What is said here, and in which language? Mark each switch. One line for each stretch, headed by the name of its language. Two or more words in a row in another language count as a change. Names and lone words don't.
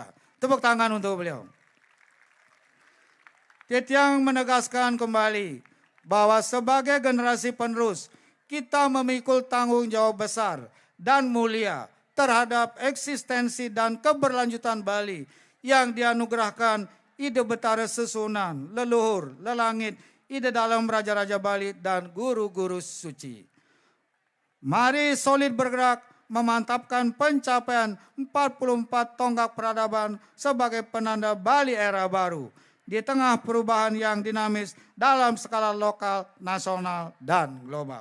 Indonesian: Tepuk tangan untuk beliau. Titiang menegaskan kembali bahwa sebagai generasi penerus, kita memikul tanggung jawab besar dan mulia terhadap eksistensi dan keberlanjutan Bali yang dianugerahkan
Balinese: ide betara susunan,
Indonesian: leluhur, lelangit, ide dalam Raja-Raja Bali dan guru-guru suci. Mari solid bergerak memantapkan pencapaian 44 tonggak peradaban sebagai penanda Bali era baru di tengah perubahan yang dinamis dalam skala lokal, nasional, dan global.